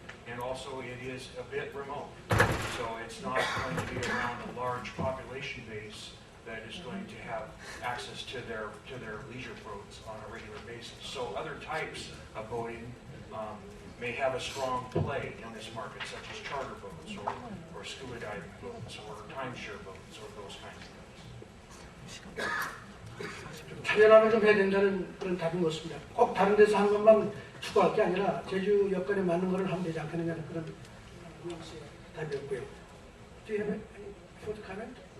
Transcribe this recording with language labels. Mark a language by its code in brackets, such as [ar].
[en] And also it is a bit remote. So it's not going to be around a large population base that is going to have access to their leisure boats on a regular basis. So other types of boating may have a strong play in this market, such as charter boats or scuba diving boats or timeshare boats or those kinds of things. [ko] 차별화를 좀 해야 된다는 그런 답인 것 같습니다. 꼭 다른 데서 하는 것만 추구할 게 아니라 제주 여건에 맞는 것을 하면 되지 않겠느냐는 그런 뉘앙스의 답이었고요. [en] Do you have any further comment?